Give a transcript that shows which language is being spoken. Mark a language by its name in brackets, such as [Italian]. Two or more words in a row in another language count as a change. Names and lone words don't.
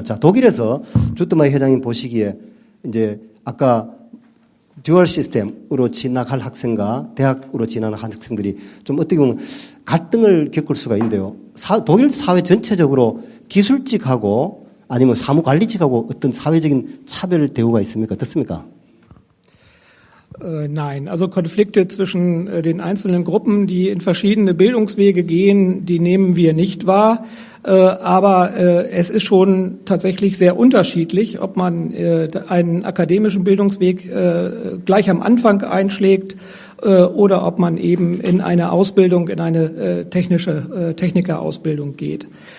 [Korean] 자, 독일에서 주트마이 회장님 보시기에 이제 아까 듀얼 시스템으로 진학할 학생과 대학으로 진학하는 학생들이 좀 어떻게 보면 갈등을 겪을 수가 있는데요. 독일 사회 전체적으로 기술직하고 아니면 사무관리직하고 어떤 사회적인 차별 대우가 있습니까? 어떻습니까? [German] Nein, also Konflikte zwischen den einzelnen Gruppen, die in verschiedene Bildungswege gehen, die nehmen wir nicht wahr. Aber es ist schon tatsächlich sehr unterschiedlich, ob man einen akademischen Bildungsweg gleich am Anfang einschlägt oder ob man eben in eine Ausbildung, in eine Technikerausbildung geht.